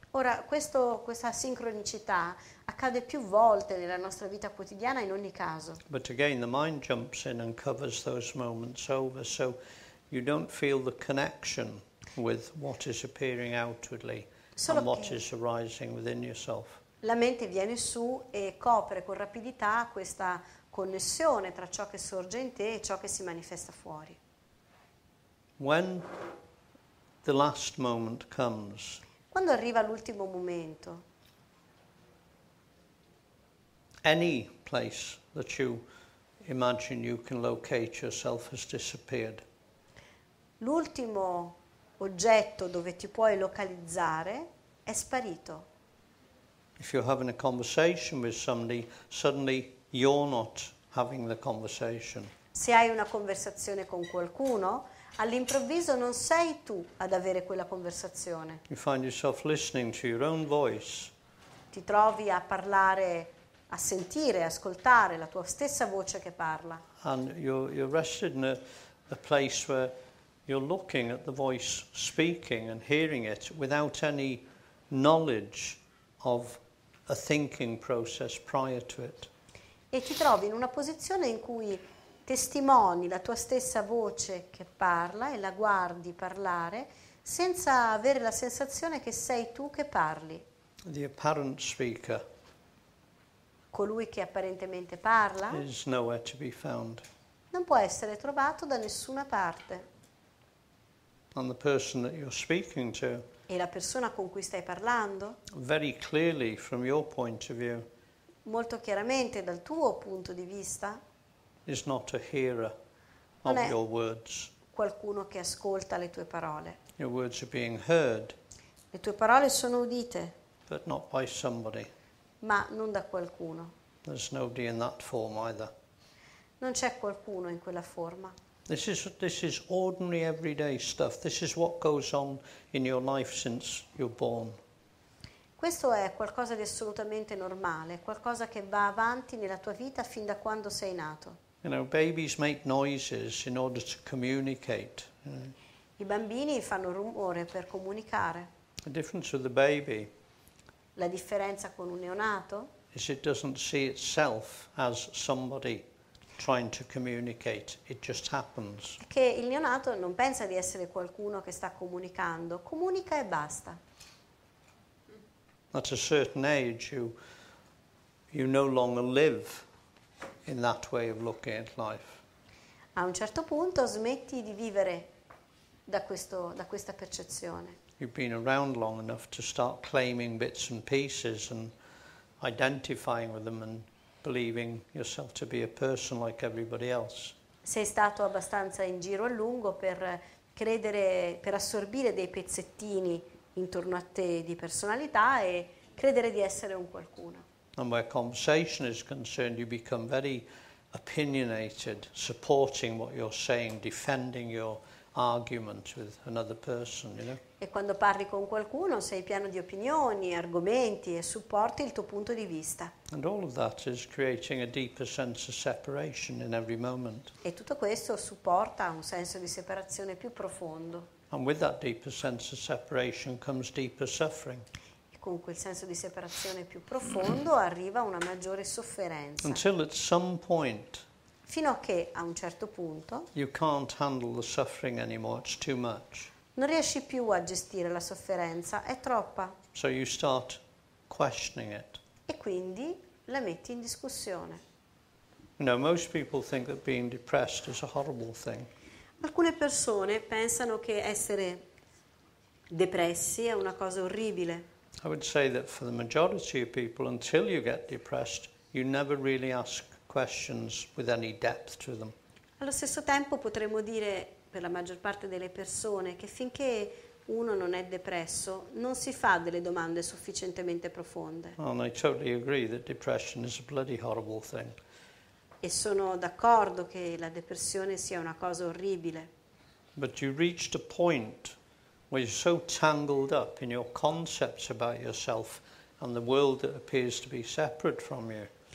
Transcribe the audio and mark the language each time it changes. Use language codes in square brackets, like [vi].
[it] Ora, questa sincronicità accade più volte nella nostra vita quotidiana in ogni caso. [en] But again, the mind jumps in and covers those moments over, so you don't feel the connection with what is appearing outwardly [it] Solo [en] and what [it] che- [en] is arising within yourself. [it] La mente viene su e copre con rapidità questa connessione tra ciò che sorge in te e ciò che si manifesta fuori. [en] When the last moment comes, [it] Quando arriva l'ultimo momento, [en] any place that you imagine you can locate yourself has disappeared. [it] l'ultimo oggetto dove ti puoi localizzare è sparito. [en] If you're having a conversation with somebody, suddenly you're not having the conversation. [it] Se hai una conversazione con qualcuno, all'improvviso non sei tu ad avere quella conversazione. [en] You find yourself listening to your own voice, [it] Ti trovi a parlare, a sentire, ascoltare la tua stessa voce che parla. [en] and you're rested in a place where you're looking at the voice speaking and hearing it without any knowledge of a thinking process prior to it. [it] E ti trovi in una posizione in cui testimoni la tua stessa voce che parla e la guardi parlare senza avere la sensazione che sei tu che parli. [en] The apparent speaker [it] Colui che apparentemente parla [en] is nowhere to be found, [it] non può essere trovato da nessuna parte [en] and the person that you're speaking to, [it] e la persona con cui stai parlando, [en] very clearly from your point of view, [it] molto chiaramente dal tuo punto di vista, [en] is not a hearer [it] Non [en] of [it] è- [en] your words. [it] qualcuno che ascolta le tue parole. [en] Your words are being heard, [it] Le tue parole sono udite, [en] but not by somebody. [it] ma non da qualcuno. [en] There's nobody in that form either. [it] Non c'è qualcuno in quella forma. [en] This is ordinary everyday stuff. This is what goes on in your life since you're born. [it] Questo è qualcosa di assolutamente normale, qualcosa che va avanti nella tua vita fin da quando sei nato. [en] You know, babies make noises in order to communicate. [it] I bambini fanno rumore per comunicare. [en] The difference with the baby [it] La differenza con un neonato [en] is it doesn't see itself as somebody trying to communicate. It just happens. [it] è che il neonato non pensa di essere qualcuno che sta comunicando, comunica e basta. [en] At a certain age, you no longer live in that way of looking at life. [it] A un certo punto smetti di vivere da questa percezione. [en] You've been around long enough to start claiming bits and pieces and identifying with them and believing yourself to be a person like everybody else. [it] Sei stato abbastanza in giro a lungo per credere, per assorbire dei pezzettini intorno a te di personalità e credere di essere un qualcuno. [en] And where conversation is concerned, you become very opinionated, supporting what you're saying, defending your argument with another person, you know. [it] E quando parli con qualcuno sei pieno di opinioni, argomenti e supporti il tuo punto di vista. [en] And all of that is creating a deeper sense of separation in every moment. [it] E tutto questo supporta un senso di separazione più profondo. [en] And with that deeper sense of separation comes deeper suffering. [it] E con quel senso di separazione più profondo arriva una maggiore sofferenza. [en] Until at some point [it] Fino a che a un certo punto [en] you can't handle the suffering anymore, it's too much. [it] non riesci più a gestire la sofferenza, è troppa. [en] So you start questioning it. [it] E quindi la metti in discussione. [en] You know, most people think that being depressed is a horrible thing. [it] Alcune persone pensano che essere depressi è una cosa orribile. [en] I would say that for the majority of people, until you get depressed, you never really ask questions with any depth to them. [it] Allo stesso tempo potremmo dire per la maggior parte delle persone che finché uno non è depresso non si fa delle domande sufficientemente profonde. [en] And I totally agree that depression is a bloody horrible thing. [it] E sono d'accordo che la depressione sia una cosa orribile. [en] But you reached a point where you're so tangled up in your concepts about yourself and the world that appears to be separate from you.